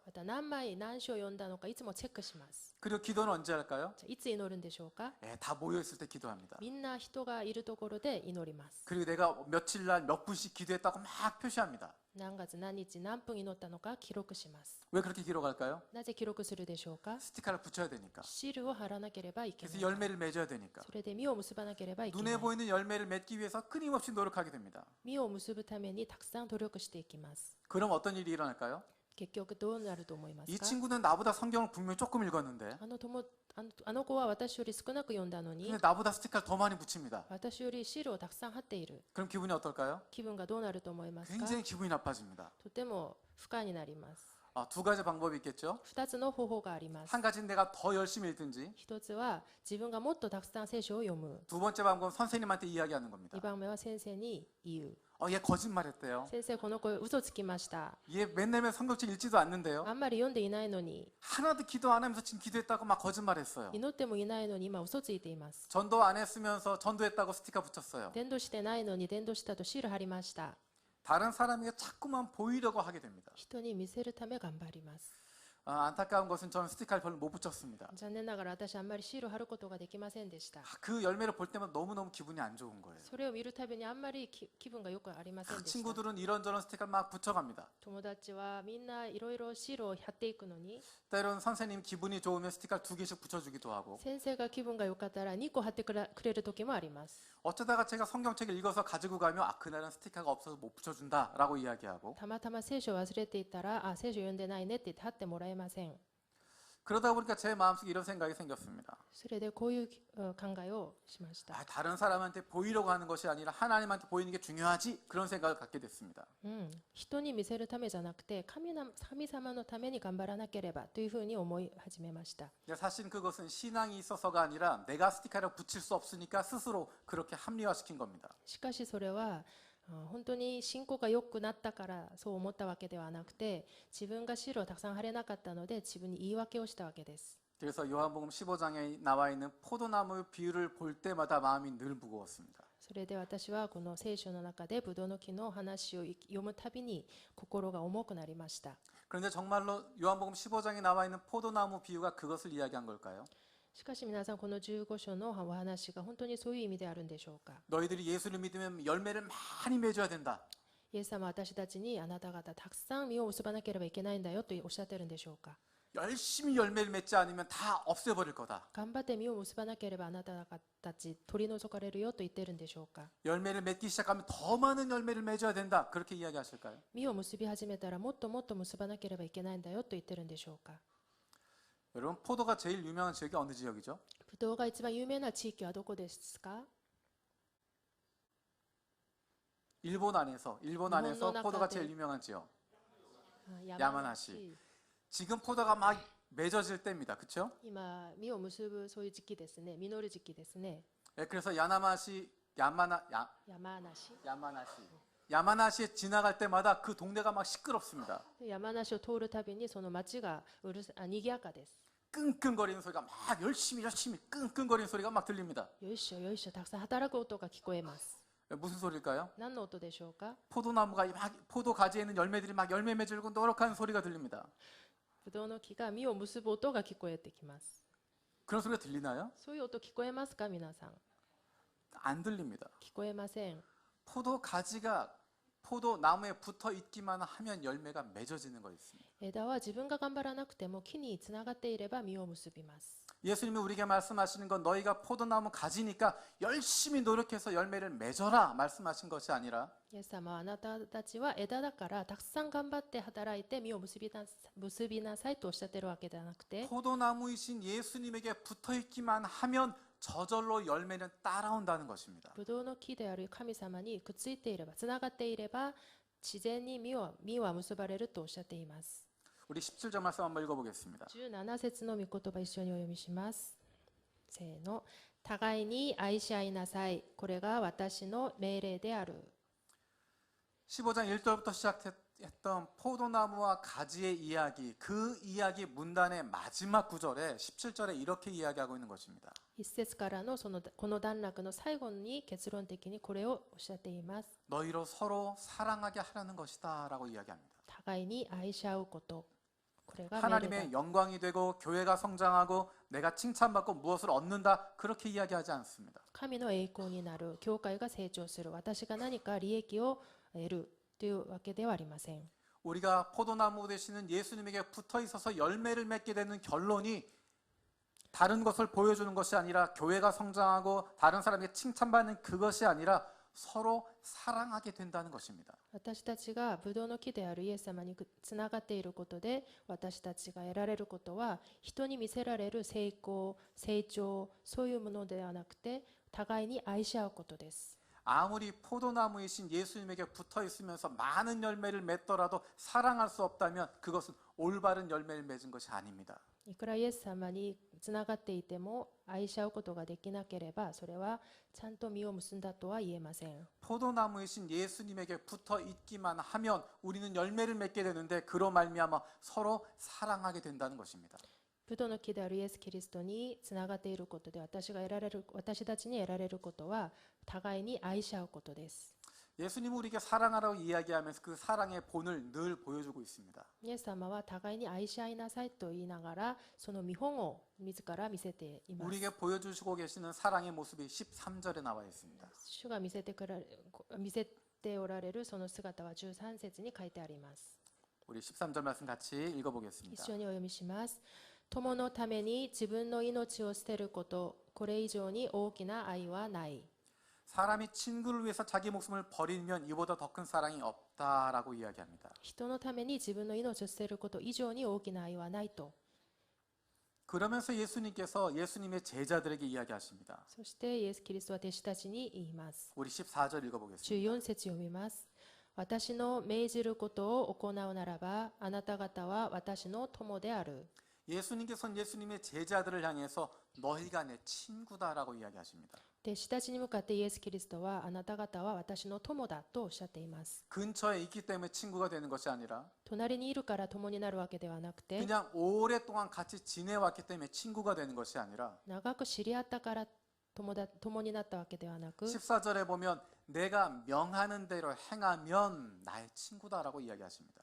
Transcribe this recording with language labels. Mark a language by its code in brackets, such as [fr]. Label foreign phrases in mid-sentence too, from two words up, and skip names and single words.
[ja] また何章読んだのかいつもチェックします。 [ko] 그리고 기도는 언제 할까요? [ja] じゃあいつ祈るんでしょうか？ [ko] 다 모여 있을 때 기도합니다. [ja] みんな人がいるところで祈ります。 [ko] 그리고 내가 며칠 날 몇 분씩 기도했다고 막 표시합니다. [ja] 何月何日何分祈ったのか記録します。 [ko] 왜 그렇게 기록할까요? [ja] なぜ記録するでしょうか？ [ko] 스티커를 붙여야 되니까. [ja] シールを貼らなければいけな [ko] 그래서 [ja] い。 [ko] 열매를 맺어야 되니까. [ja] それで実を結ばなければいけな [ko] 눈에 [ja] い。 [ko] 보이는 열매를 맺기 위해서 끊임없이 노력하게 됩니다. [ja] 実を結ぶためにたくさん努力していきます。 [ko] 그럼 어떤 일이 일어날까요? [ja] 結局どうなると思います [ko] 이 [ja] か？ [ko] 친구는 나보다 성경을 분명히 조금 읽었는데 [ja] あの子は私より少なく読んだのに [ko] 근데 나보다 스티커를 더 많이 붙입니다. [ja] 私よりシールをたくさん貼っている。 [ko] 그럼 기분이 어떨까요? [ja] 気分がどうなると思いますか？ [ko] 굉장히 기분이 나빠집니다. [ja] とても不快になります。 [ko] 두 가지 방법이 있겠죠. [ja] 2 つの方法があります。 [ko] 한 가지는 내가 더 열심히 읽든지 [ja] 1 つは自分がもっとたくさん聖書を読む。 [ko] 두 번째 방법은 선생님한테 이야기하는 겁니다. [ja] 2 番目は先生に言う。 [ko] 얘 거짓말했대요. [ja] 先生、この子嘘つきました。 [ko] 얘 맨날 성경책 읽지도 않는데요. [ja] あんまり読んでいないのに、 [ko] 하나도 기도 안 하면서 지금 기도했다고 막 거짓말했어요. [ja] 祈ってもいないのに今嘘ついています。 [ko] 전도 안 했으면서 전도했다고 스티커 붙였어요. [ja] 伝道してないのに伝道したとシール貼りました。 [ko] 다른 사람에게 자꾸만 보이려고 하게 됩니다. [ja] 人に見せるため頑張ります。 [ko] 안타까운 것은 저는 스티커를 별로 못 붙였습니다. [ja] 残念ながら私あんまりシール貼ることができませんでした。 [ko] 그 열매를 볼 때마다 너무너무 기분이 안 좋은 거예요. [ja] それを見るたびにあんまり気分がよくありません [ko] 그 [ja] でした。 [ko] 친구들은 이런저런 스티커를 막 붙여갑니다. [ja] 友達はみんないろいろシールを貼っていくのに、 [ko] 때로는 선생님 기분이 좋으면 스티커를 2개씩 붙여주기도 하고 [ja] 先生が気分が良かったら2個貼ってくれる時もあります。 [ko] 어쩌다가 제가 성경책을 읽어서 가지고 가면 그날은 스티커가 없어서 못 붙여준다라고 이야기하고 [ja] たまたま聖書を忘れていたら、聖書読んでないねって言って貼ってもらえません。 [ko] 그러다 보니까 제 마음속에 이런 생각이 생겼습니다. [ja] それでこういう考えをしました。 [ko] 다른 사람한테 보이려고 하는 것이 아니라 하나님한테 보이는 게 중요하지 그런 생각을 갖게 됐습니다. [ja] 人に見せるためじゃなくて神様のために頑張らなければというふうに思い始めました。 [ko] 사실 그것은 신앙이 있어서가 아니라 내가 스티커를 붙일 수 없으니까 스스로 그렇게 합리화시킨 겁니다. [ja] しかしそれは本当に信仰が良くなったからそう思ったわけではなくて、自分がシールをたくさん貼れなかったので自分に言い訳をしたわけです。 [ko] 그래서 요한복음 15장에 나와 있는 포도나무 비유를 볼 때마다 마음이 늘 무거웠습니다. [ja] それで私はこの聖書の中でブドウの木の話を読むたびに心が重くなりました。 [ko] 그런데 정말로 요한복음 15장에 나와 있는 포도나무 비유가 그것을 이야기한 걸까요? [ja] しかし皆さん、この15章のお話が本当にそういう意味であるんでしょうか。 [ko] 너희들이 예수를 믿으면 열매를 많이 맺어야 된다. [ja] イエス様は私たちにあなた方たくさん実を結ばなければいけないんだよとおっしゃってるんでしょうか。 [ko] 열심히 열매를 맺지 않으면 다 없애버릴 거다. [ja] 頑張って実を結ばなければあなた方たち取り除かれるよと言ってるんでしょうか。 [ko] 열매를 맺기 시작하면 더 많은 열매를 맺어야 된다. 그렇게 이야기하실까요? [ja] 実を結び始めたらもっともっと結ばなければいけないんだよと言ってるんでしょうか。 [ko] 여러분 포도가 제일 유명한 지역이 어느 지역이죠? [ja] ブドウが一番有名な地域はどこですか？ [ko] 일본 안에서 일본의 포도가 나라들. 제일 유명한 지역. [ja] 山山梨。 [ko] 지금 포도가 막 맺어질 때입니다. 그렇죠? [ja] 今実を結ぶそういう時期ですね。実る時期ですね。 [ko] 그래서 야마나시에 지나갈 때마다 그 동네가 막 시끄럽습니다. [ja] 山梨を通るたびにその町が賑やかです。 [ko] 끙끙거리는 소리가 막 열심히 끙끙거리는 소리가 막 들립니다. [ja] よいしょよいしょたくさん働く音が聞こえます。 [ko] 무슨 소리일까요? [ja] 何の音でしょうか？ [ko] 포도나무가 막 포도 가지에 있는 열매들이 막 열매 맺으려고 노력하는 소리가 들립니다. [ja] ブドウの木が実を結ぶ音が聞こえてきます。 [ko] 그런 소리가 들리나요? [ja] そういう音聞こえますか皆さん？ [ko] 안 들립니다. [ja] 聞こえません。 [ko] 포도 가지가 포도나무에 붙어 있기만 하면 열매가 맺어지는 거 있습니다. [ja] 枝は自分が頑張らなくても木につながっていれば実を結びます。 [ko] 예수님이 우리에게 말씀하시는 건 너희가 포도나무 가지니까 열심히 노력해서 열매를 맺어라 말씀하신 것이 아니라 [ja] イエス様はあなたたちは枝だからたくさん頑張って働いて実を結びなさいとおっしゃってるわけではなくて、 [ko] 포도나무이신 예수님에게 붙어 있기만 하면 저절로 열매는 따라온다는 것입니다. [ja] ブドウの木である神様にくっついていればつながっていれば自然に実は結ばれるとおっしゃっています。 [ko] 우리 17절 말씀 한번 읽어보겠습니다. [ja] 17 節の御言葉一緒にお読みします。せーの。互いに愛し合いなさい。これが私の命令である。 [ko] 15장 1절부터 시작했던 포도나무와 가지의 이야기, 그 이야기 문단의 마지막 구절에 17절에 이렇게 이야기하고 있는 것입니다. [ja] 一節からのこの段落の最後に結論的にこれをおっしゃっています。 [ko] 너희로 서로 사랑하게 하라는 것이다 라고 이야기합니다. [ja] 互いに愛し合うこと。これが命令だ。 [ko] 하나님의 영광이 되고 교회가 성장하고 내가 칭찬받고 무엇을 얻는다 그렇게 이야기하지 않습니다. [ja] 神の栄光になる、教会が成長する、私が何か利益を得るというわけではありません。 [ko] 우리가 포도나무 되시는 예수님에게 붙어 있어서 열매를 맺게 되는 결론이 다른 것을 보여주는 것이 아니라 교회가 성장하고 다른 사람에게 칭찬받는 그것이 아니라 서로 사랑하게 된다는 것입니다. [ja] 私たちがブドウの木であるイエス様につながっていることで、私たちが得られることは人に見せられる成功、成長、そういうものではなくて互いに愛し合うことです。 [ko] 아무리 포도나무이신 예수님에게 붙어 있으면서 많은 열매를 맺더라도 사랑할 수 없다면 그것은 올바른 열매를 맺은 것이 아닙니다. [ja] いくらイエス様につながっていても愛し合うことができなければそれはちゃんと実を結んだとは言えません。 [ko] 포도나무이신 예수님에게 붙어 있기만 하면 우리는 열매를 맺게 되는데 그로 말미암아 서로 사랑하게 된다는 것입니다. [ja] ブドウの木であるイエス・キリストにつながっていることで私たちに得られることは互いに愛し合うことです。 [ko] 예수님은 우리에게 사랑하라고 이야기하면서 그 사랑의 본을 늘 보여주고 있습니다. [ja] イエス様は互いに愛し合いなさいと言いながらその見本を自ら見せています。 [ko] 우리에게 보여주시고 계시는 사랑의 모습이 13절에 나와 있습니다. [ja] 主が見せておられるその姿は13節に書いてあります。 [ko] 우리 13절 말씀 같이 읽어보겠습니다. [ja] 一緒にお読みします。友のために自分の命を捨てること、これ以上に大きな愛はない。 [ko] 사람이 친구를 위해서 자기 목숨을 버리면 이보다 더 큰 사랑이 없다라고 이야기합니다. [ja] 人のために自分の命を捨てること以上に大きな愛はないと。 [ko] 그러면서 예수님께서 예수님의 제자들에게 이야기하십니다. [ja] そしてイエス・キリストは弟子たちに言います。 [ko] 우리 14절 읽어보겠습니다. [ja] 14 節読みます。私の命じることを行うならば、あなた方は私の友である。 [ko] 예수님께서는 예수님의 제자들을 향해서 너희가 내 친구다라고 이야기하십니다. [ja] 弟子たちに向かってイエス・キリストはあなた方は私の友だとおっしゃっています。 [ko] 근처에 있기 때문에 친구가 되는 것이 아니라 [ja] 隣にいるから友になるわけではなくて、 [ko] 그냥 오랫동안 같이 지내왔기 때문에 친구가 되는 것이 아니라 [ja] 長く知り合ったから共になったわけではなく、 [ko] 14절에 보면 내가 명하는 대로 행하면 나의 친구다라고 이야기하십니다.